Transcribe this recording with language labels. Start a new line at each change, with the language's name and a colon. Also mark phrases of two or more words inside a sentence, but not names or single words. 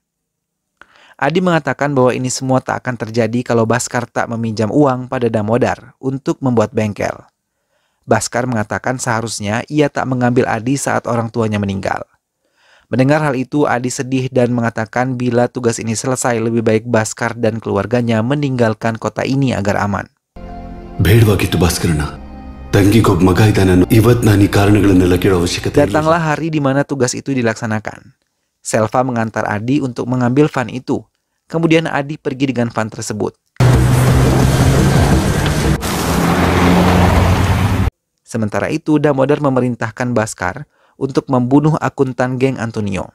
Indonesian: Adi mengatakan bahwa ini semua tak akan terjadi kalau Bhaskar tak meminjam uang pada Damodar untuk membuat bengkel. Bhaskar mengatakan seharusnya ia tak mengambil Adi saat orang tuanya meninggal. Mendengar hal itu, Adi sedih dan mengatakan bila tugas ini selesai lebih baik Bhaskar dan keluarganya meninggalkan kota ini agar aman.
Kannada: ಬೇಡವಾಗಿತ್ತು ಭಾಸ್ಕರಣ್ಣ ತಂಗಿಗೊಬ್ಬ ಮಗ ಇದ್ದಾನನ್ನು ಇವತ್ತು ನಾನು ಈ ಕಾರಣಗಳನ್ನೆಲ್ಲ ಕೇಳೋ ಅವಶ್ಯಕತೆ ಇಲ್ಲ.
Indonesian: Datanglah hari di mana tugas itu dilaksanakan. Selva mengantar Adi untuk mengambil van itu. Kemudian Adi pergi dengan van tersebut. Sementara itu, Damodar memerintahkan Bhaskar untuk membunuh akuntan geng Antonio.